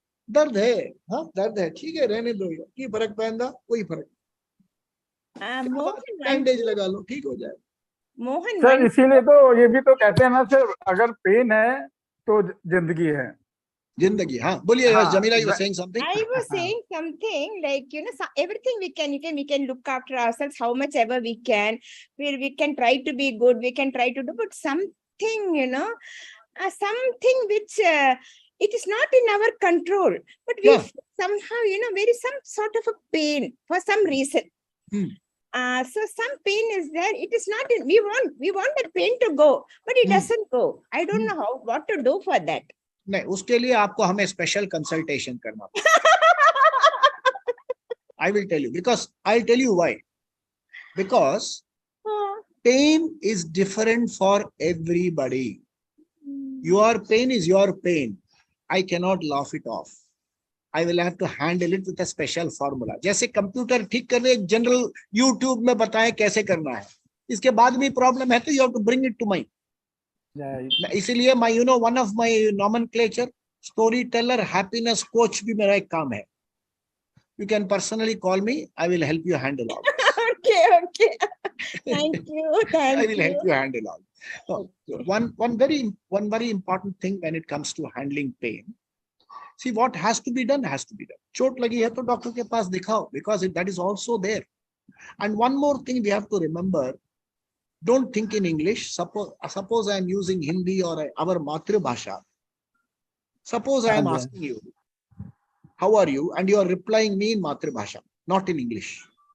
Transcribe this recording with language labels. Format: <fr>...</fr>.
<hi>दर्द है, हाँ दर्द है, ठीक है, रहने दो यार,</hi> <pa>की फर्क पैंदा,</pa> <hi>कोई फर्क नहीं, बैंडेज लगा लो, ठीक हो जाए.</hi> <en>Mohan,</en> <hi>सर इसीलिए तो ये भी तो कहते हैं ना सर, अगर पेन है तो जिंदगी है. जिंदगी. हाँ बोलिए. हाँ,</hi> <en>Jamila, you were saying something. I was saying something like, everything we can look after ourselves how much ever we can. We can try to be good. We can try to do, but something, something which it is not in our control. But we somehow, there is some sort of a pain for some reason. So some pain is there. It is not in. We want that pain to go, but it doesn't go. I don't know what to do for that.</en> <hi>नहीं, उसके लिए आपको हमें special consultation करना पड़ेगा.</hi> <en>I will tell you, because I'll tell you why. Because pain is different for everybody. Your pain is your pain. I cannot laugh it off. I will have to handle it with a special formula.</en> <hi>जैसे computer ठीक करने एक general YouTube में बताएं कैसे करना है. इसके बाद भी प्रॉब्लम है तो</hi> <en>you have to bring it to mind. इसीलिए one of my nomenclature, storyteller, happiness coach</en> <hi>भी मेरा एक काम है.</hi> <en>You can personally call me. I will help you handle all this. Okay. Thank you. I will help you handle all. So, one very important thing when it comes to handling pain. See, what has to be done has to be done.</en> <hi>चोट लगी है तो doctor के पास दिखाओ,</hi> <en>because that is also there. And one more thing we have to remember. Don't think in English. Suppose I am using Hindi or our Matribhasha. Suppose I am asking you, how are you? And you are replying me in Matribhasha, not in English.</en>